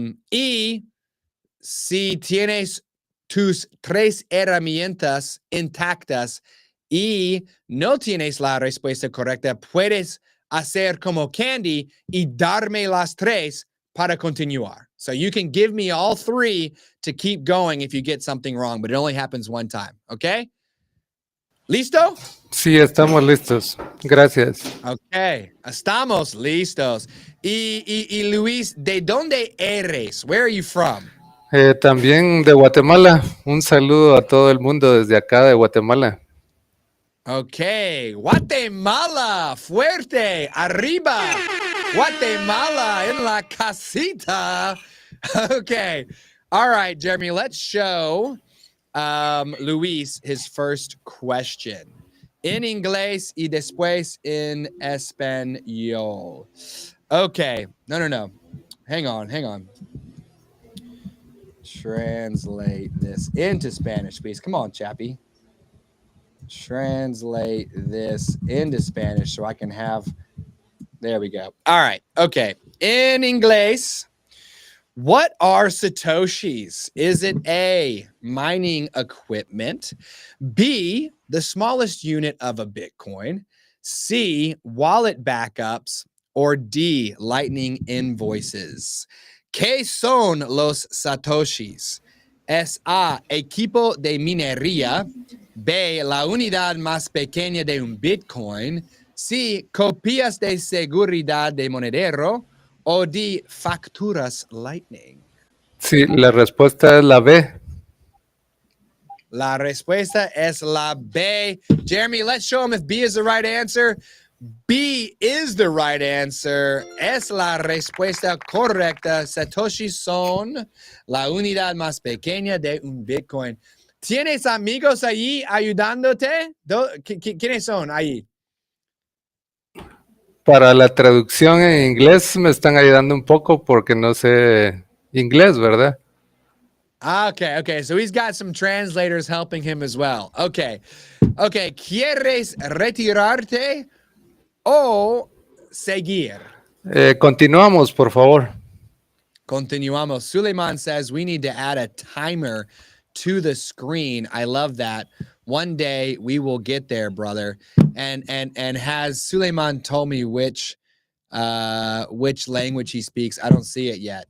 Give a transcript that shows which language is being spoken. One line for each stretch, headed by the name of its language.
Spanish: Y si tienes tus 3 herramientas intactas y no tienes la respuesta correcta, puedes hacer como Candy y darme las 3 para continuar.
English: So you can give me all 3 to keep going if you get something wrong, but it only happens one time, okay?
Spanish: ¿Listo? Sí, estamos listos. Gracias. Okay, estamos listos. Y Luis, ¿de dónde eres?
English: Where are you from?
Spanish: También de Guatemala. Un saludo a todo el mundo desde acá de Guatemala. Okay, Guatemala, fuerte, arriba. Guatemala en la casita. Okay.
English: All right, Jeremy, let's show Luis his first question in
Spanish: inglés y después en español.
English: Okay. No. Hang on. Translate this into Spanish, please. Come on, Chappie. Translate this into Spanish so I can have... There we go. All right. Okay. In inglés, what are satoshis? Is it A, mining equipment, B, the smallest unit of a Bitcoin, C, wallet backups, or D, lightning invoices?
Spanish: ¿Qué son los satoshis? Es A, equipo de minería, B, la unidad más pequeña de un Bitcoin, C, copias de seguridad de monedero, o D, facturas Lightning. Sí, la respuesta es la B. La respuesta es la B.
English: Jeremy, let's show him if B is the right answer. B is the right answer.
Spanish: Es la respuesta correcta. Satoshi son la unidad más pequeña de un Bitcoin. ¿Tienes amigos allí ayudándote? ¿Quiénes son ahí? Para la traducción en inglés me están ayudando un poco porque no sé inglés, ¿verdad? Okay.
English: So he's got some translators helping him as well. Okay.
Spanish: ¿Quieres retirarte o seguir? Continuamos, por favor. Continuamos.
English: Suleiman says we need to add a timer to the screen. I love that. One day we will get there, brother. And has Suleiman told me which language he speaks? I don't see it yet.